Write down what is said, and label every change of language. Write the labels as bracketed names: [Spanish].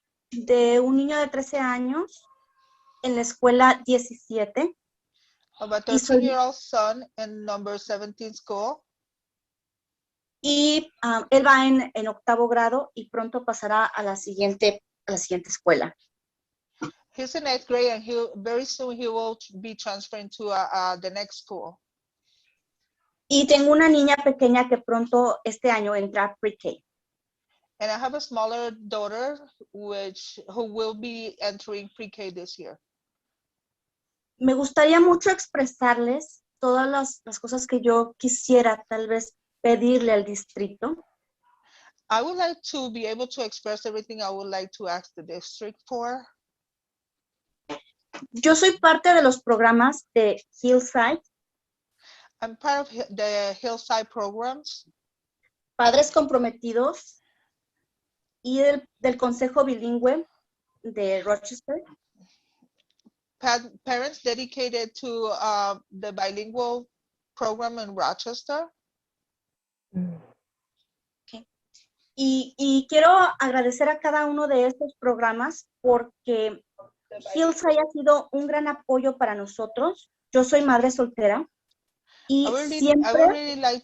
[Spanish] de un niño de 13 años en la escuela 17. [English] of a 13-year-old son in number 17 school. [Spanish] Y él va en octavo grado y pronto pasará a la siguiente escuela. [English] He's in 8th grade, and very soon he will be transferring to the next school. [Spanish] Y tengo una niña pequeña que pronto este año entra a pre-K. [English] And I have a smaller daughter who will be entering pre-K this year. [Spanish] Me gustaría mucho expresarles todas las cosas que yo quisiera tal vez pedirle al distrito. [English] I would like to be able to express everything I would like to ask the district for. [Spanish] Yo soy parte de los programas de Hillside. [English] I'm part of the Hillside programs. [Spanish] Padres comprometidos y del Consejo Bilingüe de Rochester. [English] Parents dedicated to the bilingual program in Rochester. Okay. [Spanish] Y quiero agradecer a cada uno de estos programas porque Hillside ha sido un gran apoyo para nosotros. Yo soy madre soltera y siempre...